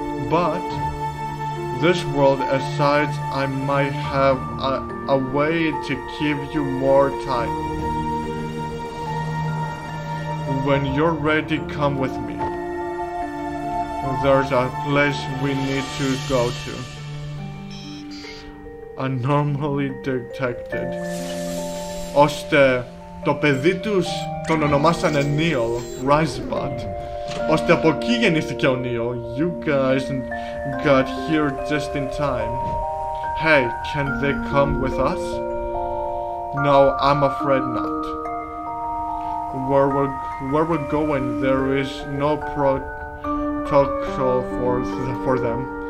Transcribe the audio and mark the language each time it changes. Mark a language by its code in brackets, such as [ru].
[en] But this world aside, I might have a way to give you more time. When you're ready, come with me. There's a place we need to go to. Anomaly detected. [el] Ώστε το παιδί τους τον ονομάσανε Neil Risebot. Ώστε από εκεί γεννήθηκε ο Neil. [en] You guys got here just in time. Hey, can they come with us? No, I'm afraid not. Where we're going, there is no protocol for them.